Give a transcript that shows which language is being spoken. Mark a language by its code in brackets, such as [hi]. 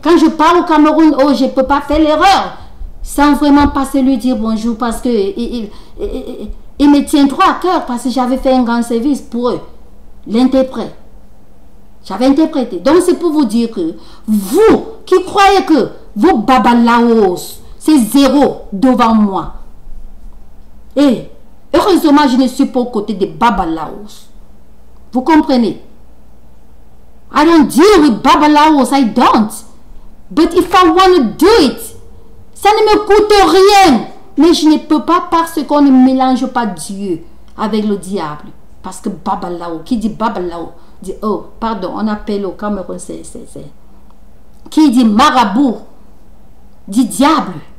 [fr] Quand je parle au Cameroun, oh, je ne peux pas faire l'erreur sans vraiment passer lui dire bonjour, parce que il me tient trop à cœur, parce que j'avais fait un grand service pour eux, l'interprète. J'avais interprété. Donc c'est pour vous dire que vous qui croyez que vos babalaos, c'est zéro devant moi. Et heureusement, je ne suis pas aux côtés des babalaos. Vous comprenez? [en] I don't deal with babalaos, I don't. But if I want to do it, [fr] ça ne me coûte rien. Mais je ne peux pas, parce qu'on ne mélange pas Dieu avec le diable. Parce que babalao, qui dit babalao, dit, oh, pardon, on appelle au Cameroun, qui dit marabout, du diable.